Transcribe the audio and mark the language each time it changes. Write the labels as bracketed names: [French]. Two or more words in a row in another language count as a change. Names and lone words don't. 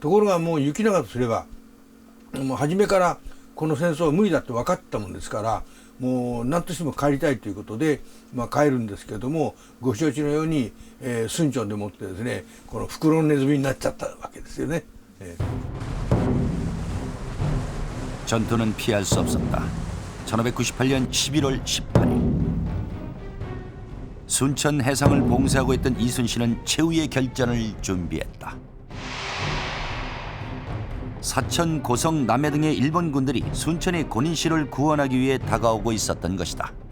[Japanese] ところがもう行長とすればもう初めからこの戦争は無理だって分かったもんですから、もう何としても帰りたいということで、帰るんですけれども、ご承知のように、순천でもってですね、この袋ネズミになっちゃったわけですよね。 [Korean] 전투는 피할 수 없었다. 1598년 11월 18일 순천 해상을 봉쇄하고 있던 이순신은 최후의 결전을 준비했다. 사천, 고성, 남해 등의 일본 군들이 순천의 고니시를 구원하기 위해 다가오고 있었던 것이다.